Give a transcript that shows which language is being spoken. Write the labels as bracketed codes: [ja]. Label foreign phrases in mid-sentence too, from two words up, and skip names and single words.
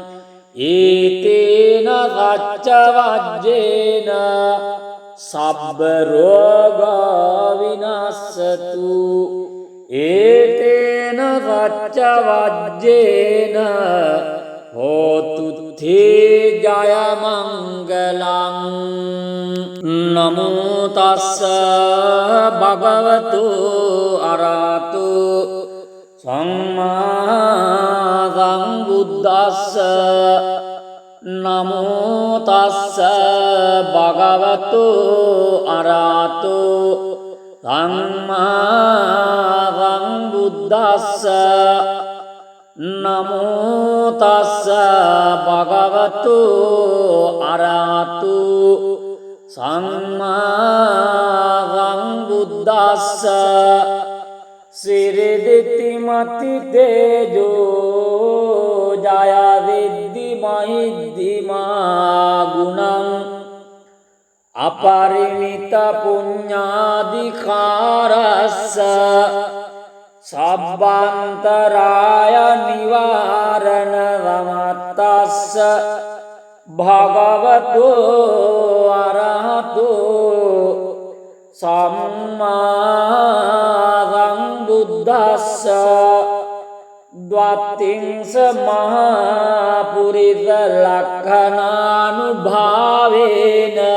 [pi] ඒතේන සච්ච වජ්ජේන සබ්බ රෝග විනස්සතු ඒතේන සච්ච වජ්ජේන හෝතු තේ ජය මංගලං නමෝ තස්ස භගවතු අරහතු සම්මා සම්බුද්දස්ස නමෝ තස්ස භගවතු අරහතු සම්මා සම්බුද්දස්ස නමෝ තස්ස භගවතු අරහතු සම්මා සම්බුද්දස්ස සිරිදිති මති තේජෝ ජය විද්දි මහිද්දිමා ගුණං අපරිමිත පුඤ්ඤාධිකාරස්ස සබ්බන්තරාය නිවාරණ වමත්තස්ස භගවතු අරහතු සම්මා සම්බුද්දස්ස ද්වත්තිංස මහා පුරිස ලක්ඛනානුභාවේන